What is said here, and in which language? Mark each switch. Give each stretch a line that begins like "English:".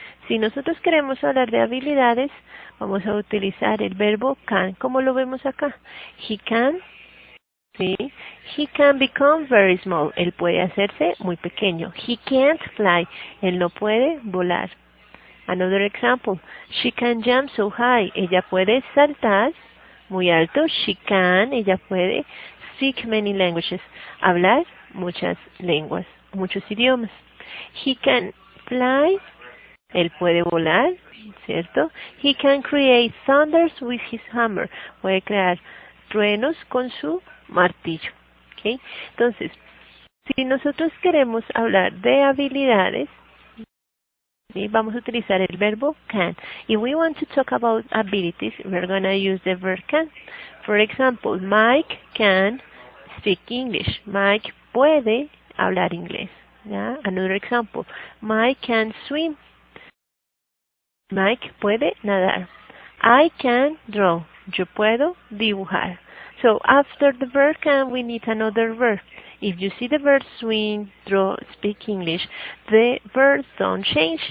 Spanish: Si nosotros queremos hablar de habilidades, vamos a utilizar el verbo can, como lo vemos acá.
English: He can, he can become very small.
Spanish: Él puede hacerse muy pequeño.
English: He can't fly.
Spanish: Él no puede volar.
English: Another example. She can jump so high.
Spanish: Ella puede saltar muy alto.
English: She can.
Spanish: Ella puede
English: speak many languages.
Spanish: Hablar muchas lenguas, muchos idiomas.
English: He can fly.
Spanish: Él puede volar, ¿cierto?
English: He can create thunders with his hammer.
Spanish: Puede crear truenos con su martillo. ¿Okay? Entonces, si nosotros queremos hablar de habilidades, vamos a utilizar el verbo can.
English: If we want to talk about abilities, we're going to use the verb can. For example, Mike can speak English.
Spanish: Mike puede hablar inglés.
English: Another example, Mike can swim.
Spanish: Mike puede nadar.
English: I can draw.
Spanish: Yo puedo dibujar.
English: So after the verb can, we need another verb. If you see the verb swim, draw, speak English, the verbs don't change.